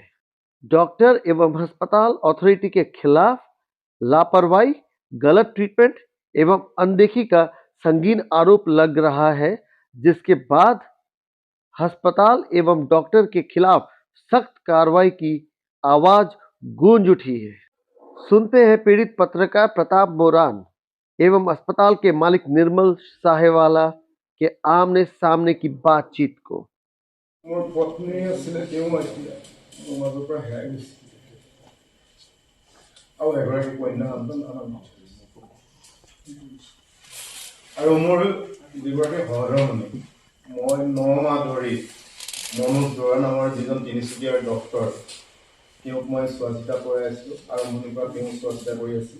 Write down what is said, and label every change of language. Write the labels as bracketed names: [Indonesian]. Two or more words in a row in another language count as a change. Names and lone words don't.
[Hindi] डॉक्टर एवं अस्पताल अथॉरिटी के खिलाफ लापरवाही, गलत ट्रीटमेंट एवं अनदेखी का संगीन आरोप लग रहा है, जिसके बाद अस्पताल एवं डॉक्टर के खिलाफ सख्त कार्रवाई की आवाज गूंज उठी है। सुनते हैं पीड़ित पत्रकार प्रताप मोरान एवं अस्पताल के मालिक निर्मल साहेवाला के आमने सामने की बातचीत को। [Assamese] আৰু মোৰ যিগৰাকী সহধৰ্মী মই 9 মাহ ধৰি মনোজ বৰা নামৰ যিজন তিনিচুকীয়াৰ ডক্টৰ তেওঁক মই চোৱাচিতা কৰাই আছিলোঁ, আৰম্ভণিৰ পৰা তেওঁ চোৱাচিতা কৰি আছিল।